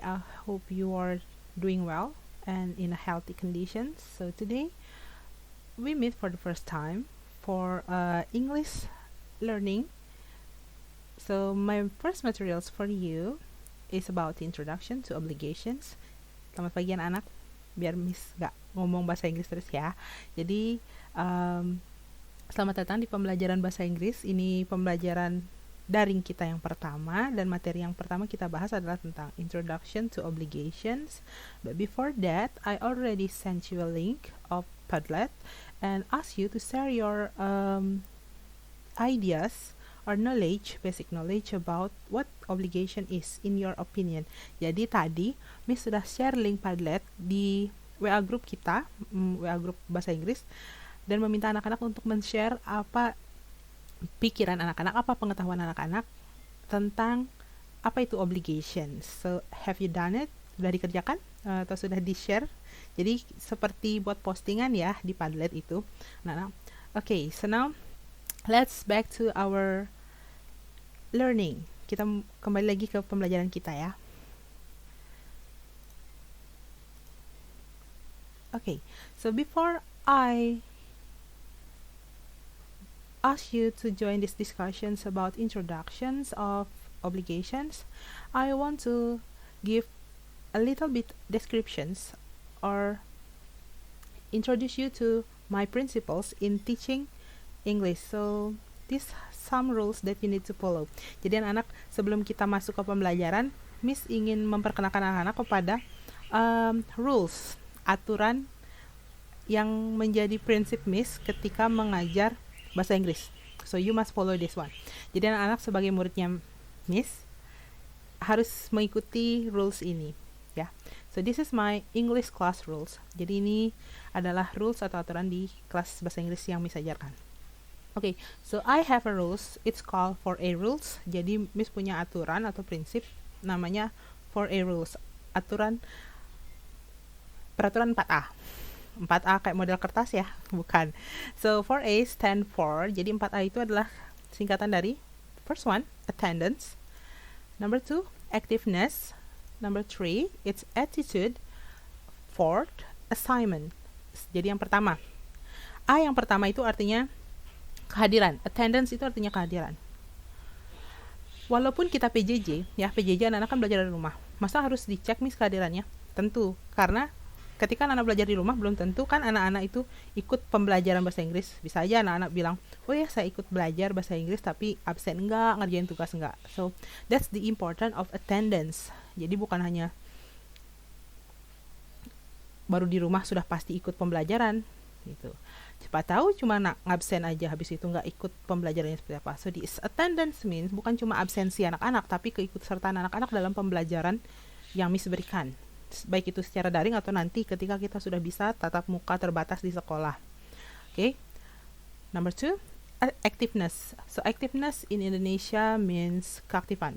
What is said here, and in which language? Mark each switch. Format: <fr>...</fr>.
<en>I hope you are doing well and in a healthy conditions. So today we meet for the first time for English learning. So my first materials for you is about the introduction to obligations.</en> <id>Selamat pagi anak-anak. Biar Miss gak ngomong bahasa Inggris terus ya. Jadi selamat datang di pembelajaran bahasa Inggris. Ini pembelajaran daring kita yang pertama, dan materi yang pertama kita bahas adalah tentang Introduction to Obligations.</id> <en>But before that, I already sent you a link of Padlet and asked you to share your ideas or knowledge, basic knowledge about what obligation is in your opinion.</en> <id>Jadi tadi Miss sudah share link Padlet di WA group kita, WA group bahasa Inggris, dan meminta anak-anak untuk men-share apa pikiran anak-anak, apa pengetahuan anak-anak tentang apa itu obligation.</id> <en>So, have you done it?</en> <id>Sudah dikerjakan? Atau sudah di-share? Jadi, seperti buat postingan ya di Padlet itu. Nah.</id> <en>Okay, so now, let's back to our learning.</en> <id>Kita kembali lagi ke pembelajaran kita ya.</id> <en>Okay, so before I ask you to join these discussions about introductions of obligations, I want to give a little bit descriptions or introduce you to my principles in teaching English. So these some rules that you need to follow.</en> <id>Jadi anak-anak, sebelum kita masuk ke pembelajaran, Miss ingin memperkenalkan anak-anak kepada rules, aturan yang menjadi prinsip Miss ketika mengajar bahasa Inggris.</id> <en>So you must follow this one.</en> <id>Jadi anak-anak sebagai muridnya Miss harus mengikuti rules ini ya.</id> <en>So this is my English class rules.</en> <id>Jadi ini adalah rules atau aturan di kelas bahasa Inggris yang Miss ajarkan.</id> <en>Okay, so I have a rules. It's called 4A rules.</en> <id>Jadi Miss punya aturan atau prinsip namanya 4A rules. Peraturan 4A.</id> <en>4A</en> <id>kayak model kertas ya, bukan.</id> <en>So 4A stand for,</en> <id>jadi 4A itu adalah singkatan dari</id> <en>first one, attendance, number 2, activeness, number 3, it's attitude, fourth, assignment.</en> <id>Jadi yang pertama, A yang pertama itu artinya kehadiran, attendance itu artinya kehadiran. Walaupun kita PJJ, ya PJJ anak-anak kan belajar dari rumah, masa harus dicek Miss kehadirannya? Tentu, karena ketika anak-anak belajar di rumah, belum tentu kan anak-anak itu ikut pembelajaran bahasa Inggris. Bisa aja anak-anak bilang, oh ya saya ikut belajar bahasa Inggris tapi absen enggak, ngerjain tugas enggak.</id> <en>So, that's the important of attendance.</en> <id>Jadi bukan hanya baru di rumah sudah pasti ikut pembelajaran gitu. Cepat tahu cuma ngabsen aja, habis itu nggak ikut pembelajarannya seperti apa.</id> <en>So, this attendance means</en> <id>bukan cuma absensi anak-anak, tapi keikutsertaan anak-anak dalam pembelajaran yang Miss berikan. Baik itu secara daring atau nanti ketika kita sudah bisa tatap muka terbatas di sekolah.</id> <en>Okay. Number 2, activeness. So activeness in Indonesia means keaktifan.</en>